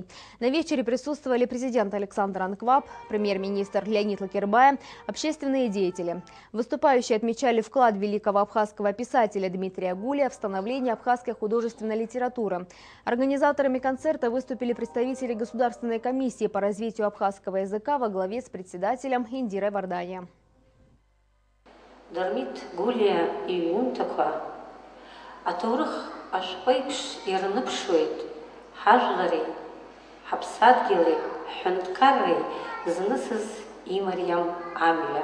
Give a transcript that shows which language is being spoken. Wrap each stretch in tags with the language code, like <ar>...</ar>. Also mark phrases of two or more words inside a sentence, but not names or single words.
<ru>На вечере присутствовали президент Александр Анкваб, премьер-министр Леонид Лакербай, общественные деятели. Выступающие отмечали вклад великого абхазского писателя Дмитрия Гулия в становление абхазской художественной литературы. Организаторами концерта выступили представители Государственной комиссии по развитию абхазского языка во главе с председателем Индирой Вардания. Дармит Гулия и Юнтаква, Атурах Ашпайпш Ирнапшует, Хажлари, Хапсадгилы, Хунткарри, Знысыз и Марьям Амиля.</ru>